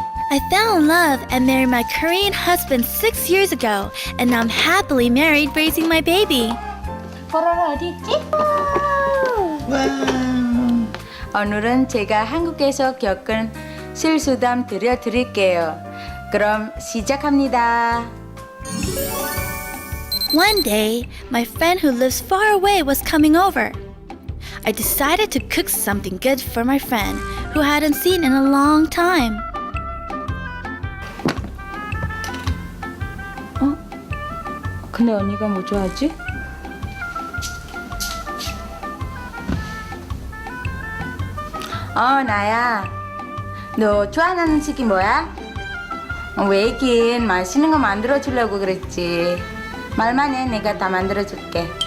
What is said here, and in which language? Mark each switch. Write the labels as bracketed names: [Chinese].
[English] I fell in love and married my Korean husband 6 years ago, and now I'm happily married raising my baby. [Korean] 뽀로로 어디 있지? 오늘은 제가 한국에서 겪은 실수담 들려드릴게요. 그럼 시작합니다. [English] One day, my friend who lives far away was coming over. I decided to cook something good for my friend, who I hadn't seen in a long time. [Korean] 근데 언니가 뭐 좋아하지? 나야. 너 좋아하는 음식이 뭐야? 왜긴 맛있는 거 만들어주려고 그랬지. 말만 해, 내가 다 만들어줄게.